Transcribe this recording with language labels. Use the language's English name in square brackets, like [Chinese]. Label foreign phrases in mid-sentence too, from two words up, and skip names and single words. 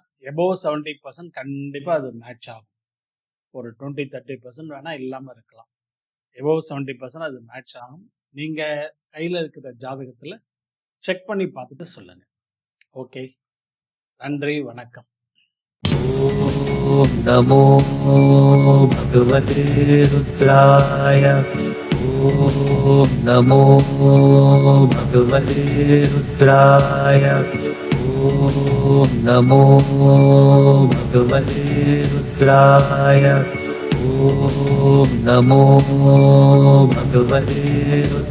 [Tamil] எபோவ் 70% கண்டிப்பா அது மேட்ச் ஆகும். ஒரு 20, 30% வேணா இல்லாம இருக்கலாம். எபோவ் 70% அது மேட்ச் ஆகும். நீங்க கையில இருக்கிற ஜாதகத்துல செக் பண்ணி பார்த்துட்டு சொல்லுங்க. ஓகே. நன்றி, வணக்கம். [Sanskrit] ॐ नमो भगवते रुद्राय ॐ नमो भगवते रुद्राय ॐ नमो भगवते रुद्राय ॐ नमो भगवते